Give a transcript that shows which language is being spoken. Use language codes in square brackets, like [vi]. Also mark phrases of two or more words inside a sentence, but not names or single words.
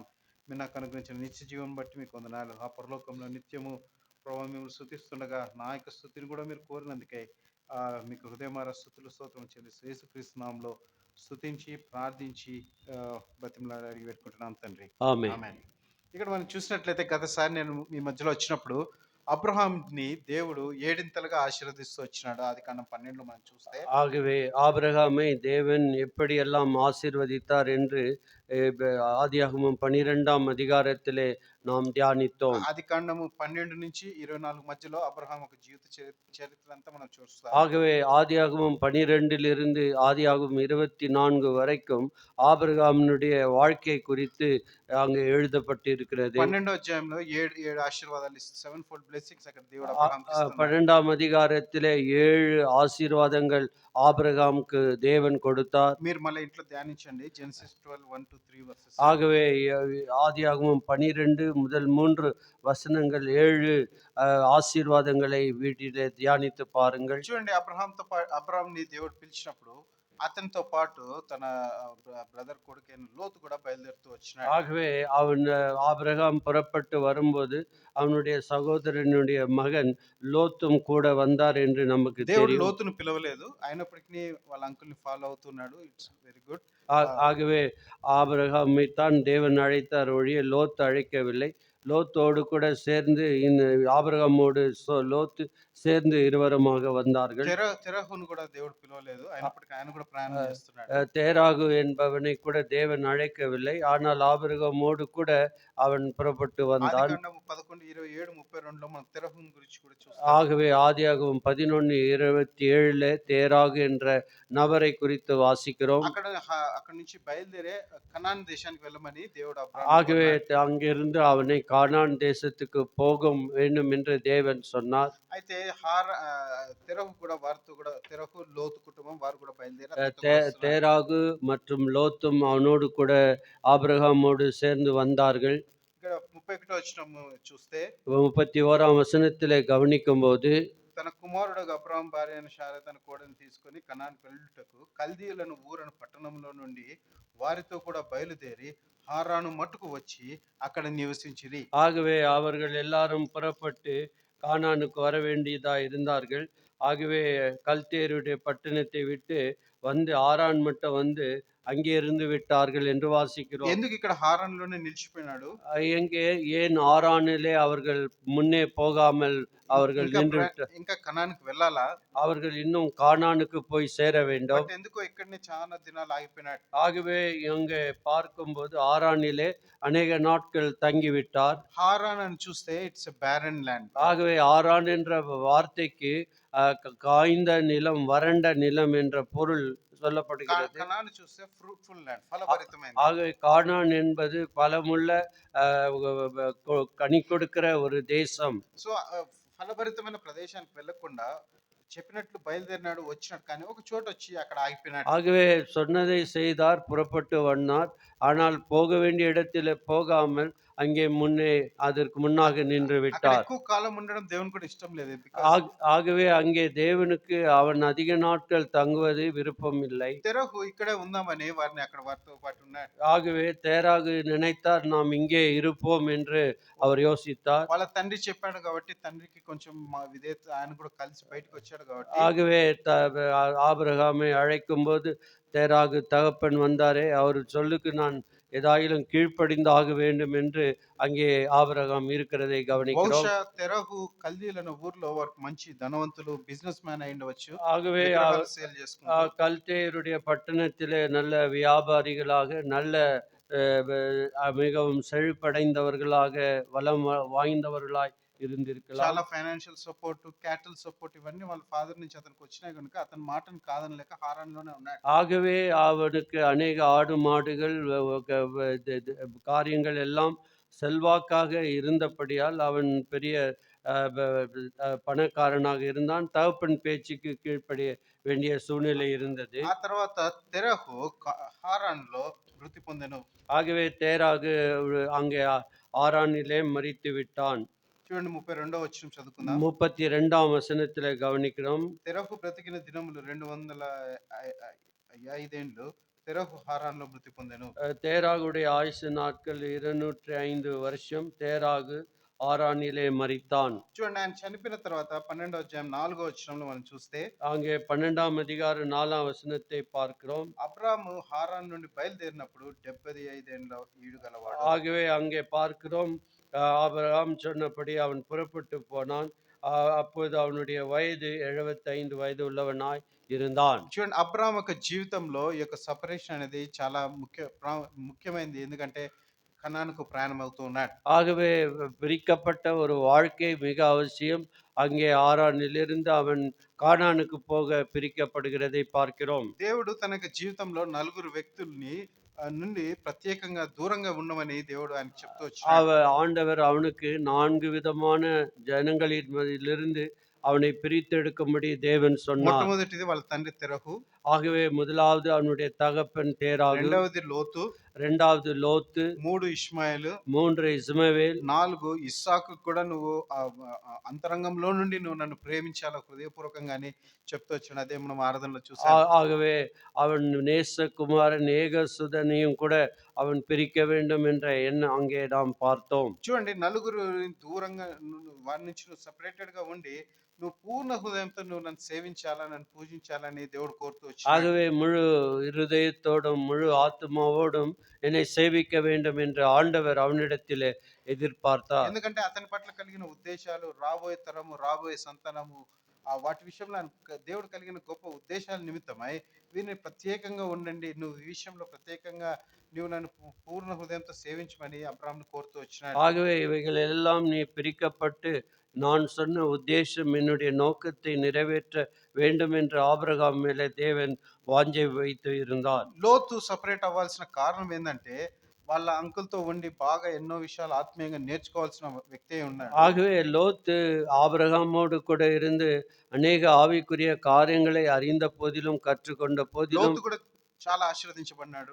[te] మీరు నాకు అనుగ్రహించిన నిత్య జీవం బట్టి మీకు వందనాలు. ఆ పరలోకంలో నిత్యము ప్రభా మిమ్మల్ని స్తుతిస్తుండగా నా యొక్క స్తుతిని కూడా మీరు కోరినందుకై మీకు హృదయమార స్తుతులు స్తోత్రం చెల్లిస్తూ యేసుక్రీస్తు నామములో స్తుతించి ప్రార్థించి బతిమలాడి అడిగి పెట్టుకుంటున్నాం తండ్రి. ఆమేన్. ఆమేన్. ఇక్కడ మనం చూసినట్లయితే గతసారి నేను మీ మధ్యలో వచ్చినప్పుడు అబ్రహాంని దేవుడు ఏడింతలుగా ఆశీర్వదిస్తూ వచ్చినాడు. ఆదికాండం 12లో మనం చూస్తే [ta] ஆகவே ஆபிரகாமை தேவன் எப்படியெல்லாம் ஆசீர்வதித்தார் என்று ஆதியாகமம் 12ஆம் அதிகாரத்திலே நாம் தியானித்தோம். [te] ఆదికాండము 12 నుంచి 24 మధ్యలో అబ్రహాం ఒక జీవిత చరిత్ర అంతా మనం చూస్తాం. [ta] ஆகவே ஆதியாகமம் 12லிருந்து ஆதியாகமம் 24 வரைக்கும் ஆபிரகாமினுடைய வாழ்க்கை குறித்து அங்கே எழுதப்பட்டிருக்கிறது. [te] 12వ అధ్యాయంలో 7 ఆశీర్వాదాలు ఇస్తూ 7 [en] fold blessings [te] అక్కడ దేవుడు అబ్రహాంకి ఇస్తున్నాడు. [ta] 12ஆம் அதிகாரத்திலே 7 ஆசீர்வாதங்கள் ஆபிரகாமுக்கு தேவன் கொடுத்தார். [te] మీరు మళ్ళీ ఇంట్లో ధ్యానించండి. జెనసిస్ 12 1-3 వర్సెస్. [ta] ஆகவே ஆதியாகமம் 12 முதல் 3 வசனங்கள் 7 ஆசீர்வாதங்களை வீட்டிலே தியானித்து பாருங்கள். [te] చూడండి అబ్రహాంని దేవుడు పిలిచినప్పుడు అతనితో పాటు తన బ్రదర్ కొడుకైన లోతు కూడా బయలుదేరుతూ వచ్చినాడు. [ta] ஆகவே அவன் ஆபிரகாம் புறப்பட்டு வரும்போது அவனுடைய சகோதரனுடைய மகன் லோத்தும் கூட வந்தார் என்று நமக்கு [te] దేవుడు [ta] தெரியும். [te] లోతును పిలవలేదు, అయినప్పటికీ వాళ్ళ అంకుల్ని ఫాలో అవుతున్నాడు. [en] it's very good. [ta] ஆகவே ஆபிரகாமை தான் தேவன் அழைத்தார் ஒழிய லோத்து அழைக்கவில்லை. லோத்தோடு கூட சேர்ந்து ஆபிரகாமோடு லோத்து சேர்ந்து இருவருமாக வந்தார்கள். [te] తెరహును కూడా దేవుడు పిలవలేదు, అయినప్పటికీ ఆయన కూడా ప్రయాణం చేస్తున్నాడు. [ta] தேராகு என்பவனை கூட தேவன் அழைக்கவில்லை. ஆனால் ஆபிரகாமோடு கூட அவன் புறப்பட்டு வந்தான். [te] ఆదికాండము 11 27 32లో మనం తెరహును గురించి కూడా చూస్తాం. [ta] ஆகவே ஆதியாகமம் 11:27 தேராகு என்ற நபரை குறித்து வாசிக்கிறோம். [te] అక్కడ నుంచి బయలుదేరే కనాన్ దేశానికి వెళ్ళమని దేవుడు [ta] ஆகவே அங்கிருந்து அவனை கானான் தேசத்துக்கு போக வேண்டும் என்று தேவன் சொன்னார். [te] అయితే తెరహు కూడా వారితో కూడా తెరహు లోతు కుటుంబం వారు కూడా బయలుదేరి [ta] தேராகு மற்றும் லோத்தும் அவனோடு கூட ஆபிரகாமோடு சேர்ந்து வந்தார்கள். [te] ఇక్కడ 31వ వచనం చూస్తే [ta] 31ஆம் வசனத்திலே கவனிக்கும் போது [te] తన కుమారుడు అబ్రహాం భార్య అయిన శారా తన కోడని తీసుకొని కనాన్‌కు వెళ్ళుటకు కల్దీయులను ఊరను పట్టణంలో నుండి వారితో కూడా బయలుదేరి హారాను మట్టుకు వచ్చి అక్కడ నివసించిరి. [ta] ஆகவே அவர்கள் எல்லாரும் புறப்பட்டு கானானுக்கு வர வேண்டியதா இருந்தார்கள். ஆகவே கல்தேயருடைய பட்டணத்தை விட்டு வந்து ஆரான் மட்டும் வந்து அங்கே இருந்து விட்டார்கள் என்று வாசிக்கிறோம். [te] ఎందుకు ఇక్కడ హారాన్‌లోనే నిలిచిపోయినాడు? [ta] எங்கே ஏன் ஆரானிலே அவர்கள் முன்னே போகாமல் அவர்கள் நின்று [te] ఇంకా కనాన్‌కి వెళ్ళాలా? [ta] அவர்கள் இன்னும் கானானுக்கு போய் சேர வேண்டும். [te] బట్ ఎందుకో ఇక్కడనే చాలా దినాలు ఆగిపోయినాడు. [ta] ஆகவே இங்கே பார்க்கும்போது ஆரானிலே அநேக நாட்கள் தங்கிவிட்டார். [te] హారాన్ అని చూస్తే [en] it's a barren land. [ta] ஆகவே ஆரான் என்ற வார்த்தைக்கு காய்ந்த நிலம், வறண்ட நிலம் என்ற பொருள் சொல்லப்படுகிறது. [te] కనాను చూస్తే [en] fruitful land, [te] ఫలభరితమైనది. [ta] ஆகவே கானான் என்பது பலமுள்ள கனி கொடுக்கிற ஒரு தேசம். [te] సో ఫలభరితమైన ప్రదేశానికి వెళ్ళకుండా చెప్పినట్లు బయలుదేరినాడు, వచ్చినాడు, కానీ ఒక చోట వచ్చి అక్కడ ఆగిపోయినాడు. [ta] ஆகவே சொன்னதை செய்தார், புறப்பட்டு வந்தார். ஆனால் போக வேண்டிய இடத்திலே போகாமல் அங்கே முன்னே அதற்கு முன்னாக நின்று விட்டார். [te] ఎక్కువ కాలం ఉండడం దేవునికి కూడా ఇష్టం లేదు. [ta] ஆகவே அங்கே தேவனுக்கு அவன் அதிக நாட்கள் தங்குவது விருப்பம் இல்லை. [te] తెరహు ఇక్కడే ఉందామని వారిని అక్కడ వారితో పాటు ఉన్నాడు. [ta] ஆகவே தேராகு நினைத்தார், நாம் இங்கே இருப்போம் என்று அவர் யோசித்தார். [te] వాళ్ళ తండ్రి చెప్పాడు కాబట్టి తండ్రికి కొంచెం విధేయత, ఆయన కూడా కలిసి బయటకు వచ్చాడు కాబట్టి. [ta] ஆகவே ஆபிரகாமை அழைக்கும் போது தேராகு தகப்பன் வந்தாரே, அவர் சொல்லுக்கு நான் ஏதாயிலும் கீழ்ப்படிந்து ஆக வேண்டும் என்று அங்கே ஆபிரகாம் இருக்கிறதை கவனிக்கிறோம். [te] బహుశా తెరహు కల్దీయుల ఊర్లో వారికి మంచి ధనవంతులు, [en] business man [te] అయి ఉండవచ్చు. [ta] ஆகவே [te] సేల్ చేసుకుంటారు. [ta] கல்தேயருடைய பட்டணத்திலே நல்ல வியாபாரிகளாக, நல்ல மிகவும் செழிப்படைந்தவர்களாக, வளம் வாய்ந்தவர்களாய் இருந்திருக்கலாம். [te] చాలా [en] financial support, cattle support [te] ఇవన్నీ వాళ్ళ ఫాదర్ నుంచి అతనికి వచ్చినాయి కనుక అతని మాటను కాదనలేక హారాన్‌లోనే ఉన్నాడు. [ta] ஆகவே அவனுக்கு அநேக ஆடு மாடுகள் காரியங்கள் எல்லாம் செல்வாக்காக இருந்தபடியால் அவன் பெரிய பணக்காரனாக இருந்தான். தகப்பன் பேச்சுக்கு கீழ்ப்படிய வேண்டிய சூழ்நிலை இருந்தது. [te] ఆ తర్వాత తెరహు హారాన్‌లో మృతి పొందెను. [ta] ஆகவே தேராகு அங்கே ஆரானிலே மரித்து விட்டான். [te] చూడండి 32వ వచనం చదువుకుందాం. [ta] 32ஆம் வசனத்திலே கவனிக்கிறோம். [te] తెరహు బ్రతికిన దినములు 205 ఏండ్లు. తెరహు హారాన్‌లో మృతి పొందెను. [ta] தேராகுடைய ஆயுசு நாட்கள் 205 வருஷம். தேராகு ஆரானிலே மரித்தான். [te] చూడండి ఆయన చనిపోయిన తర్వాత 12వ అధ్యాయం 4వ వచనంలో మనం చూస్తే [ta] அங்கே 12ஆம் அதிகாரம் 4ஆம் வசனத்தை பார்க்கிறோம். [te] అబ్రాము హారాన్ నుండి బయలుదేరినప్పుడు 75 ఏండ్ల ఈడు గలవాడు. [ta] ஆகவே அங்கே பார்க்கிறோம், ஆபிரகாம் சொன்னபடி அவன் புறப்பட்டு போனான். அப்போது அவனுடைய வயது 75 வயது உள்ளவனாய் இருந்தான். [te] చూడండి అబ్రాము యొక్క జీవితంలో ఈ యొక్క సెపరేషన్ అనేది చాలా ముఖ్యమైనది. ఎందుకంటే కనానుకు ప్రయాణం అవుతూ ఉన్నాడు. [ta] ஆகவே பிரிக்கப்பட்ட ஒரு வாழ்க்கை மிக அவசியம். அங்கே ஆரானிலிருந்து அவன் கானானுக்கு போக பிரிக்கப்படுகிறதை பார்க்கிறோம். [te] దేవుడు తన యొక్క జీవితంలో నలుగురు వ్యక్తుల్ని నుండి ప్రత్యేకంగా దూరంగా ఉండమని దేవుడు ఆయనకు చెప్తూ వచ్చాడు. [ta] ஆண்டவர் அவனுக்கு 4 விதமான ஜனங்களிலிருந்து அவனை பிரித்தெடுக்கும்படி தேவன் சொன்னார். [te] మొట్టమొదటిది వాళ్ళ తండ్రి తెరహు, [ta] ஆகவே முதலாவது அவனுடைய தகப்பன் தேராகு, [te] రెండవది లోతు, [ta] 2வது லோத்து, [te] 3 ఇష్మాయేలు, [ta] 3 இஸ்மவேல், [te] 4 ఇస్సాకు కూడా నువ్వు అంతరంగంలో నుండి నువ్వు నన్ను ప్రేమించాలి హృదయపూర్వకంగా అని చెప్తూ వచ్చాడు. అదే మనం ఆరాధనలో చూసాం. [ta] ஆகவே அவன் நேசகுமாரன் ஏகசுதனையும் கூட அவன் பிரிக்க வேண்டும் என்ற எண்ணம் அங்கே நாம் பார்த்தோம். [te] చూడండి నలుగురు దూరంగా వారి నుంచి నువ్వు సెపరేటెడ్ గా ఉండి నువ్వు పూర్ణ హృదయంతో నువ్వు నన్ను సేవించాలని నన్ను పూజించాలని దేవుడు కోరుతూ వచ్చాడు. [ta] ஆகவே முழு இருதயத்தோடும் முழு ஆத்மாவோடும் என்னை சேவிக்க வேண்டும் என்று ஆண்டவர் அவனிடத்திலே எதிர்பார்த்தார். [te] ఎందుకంటే అతని పట్ల కలిగిన ఉద్దేశాలు రాబోయే తరము రాబోయే సంతానము వాటి విషయంలో దేవుడు కలిగిన గొప్ప ఉద్దేశాల నిమిత్తమై వీరిని ప్రత్యేకంగా ఉండండి, నువ్వు ఈ విషయంలో ప్రత్యేకంగా నువ్వు నన్ను పూర్ణ హృదయంతో సేవించమని అబ్రాహామును కోరుతూ వచ్చినాడు. [ta] ஆகவே இவைகள் எல்லாம் நீ பிரிக்கப்பட்டு நான் சொன்ன உத்தேசம் என்னுடைய நோக்கத்தை நிறைவேற்ற வேண்டும் என்று ஆபிரகாம் மேலே தேவன் வாஞ்சை வைத்து இருந்தார். [te] లోతు సపరేట్ అవ్వాల్సిన కారణం ఏంటంటే వాళ్ళ అంకుల్తో ఉండి బాగా ఎన్నో విషయాలు ఆత్మీయంగా నేర్చుకోవాల్సిన వ్యక్తి ఉన్నాడు. [ta] ஆகவே லோத்து ஆபிரகாமோடு கூட இருந்து அநேக ஆவிக்குரிய காரியங்களை அறிந்த போதிலும் கற்றுக்கொண்ட போதிலும் [te] లోతు కూడా చాలా ఆశీర్వదించబడినాడు.